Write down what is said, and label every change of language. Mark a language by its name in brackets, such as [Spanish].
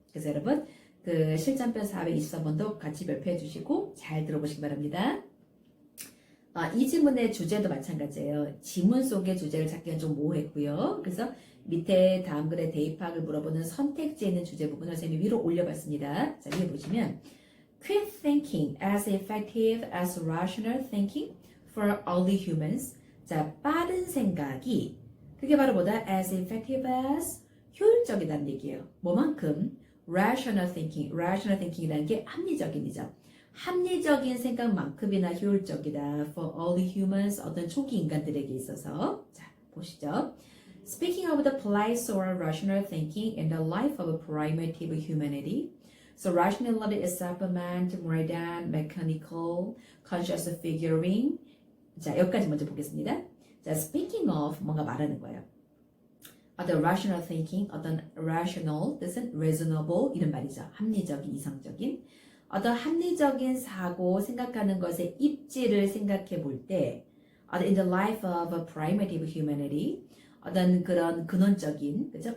[Korean] 그래서 여러분 그 실전편 423번도 같이 발표해 주시고 잘 들어보시기 바랍니다. 이 지문의 주제도 마찬가지예요. 지문 속의 주제를 찾기는 좀 모호했고요. 그래서 밑에 다음 글에 대입학을 물어보는 선택지에 있는 주제 부분을 선생님이 위로 올려봤습니다. 자, 위에 보시면 [English] Quick thinking as effective as rational thinking for early humans. [Korean] 자, 빠른 생각이 그게 바로 뭐다? [English] As effective as [Korean] 효율적이라는 얘기예요. 뭐만큼? [English] Rational thinking [Korean] 이라는 게 합리적인이죠. 합리적인 생각만큼이나 효율적이다. [English] For early humans, [Korean] 어떤 초기 인간들에게 있어서. 자, 보시죠. [English] Speaking of the place or rational thinking in the life of primitive humanity, so rationality is supplement more than mechanical conscious figuring. [Korean] 자, 여기까지 먼저 보겠습니다. 자, [English] speaking of [Korean] 뭔가 말하는 거예요. 어떤 [English] rational thinking, [Korean] 어떤 rational 뜻은 reasonable 이런 말이죠. 합리적인, 이성적인. 어떤 합리적인 사고, 생각하는 것의 입지를 생각해 볼 때, [English] in the life of a primitive humanity, [Korean] 어떤 그런 근원적인, 그죠?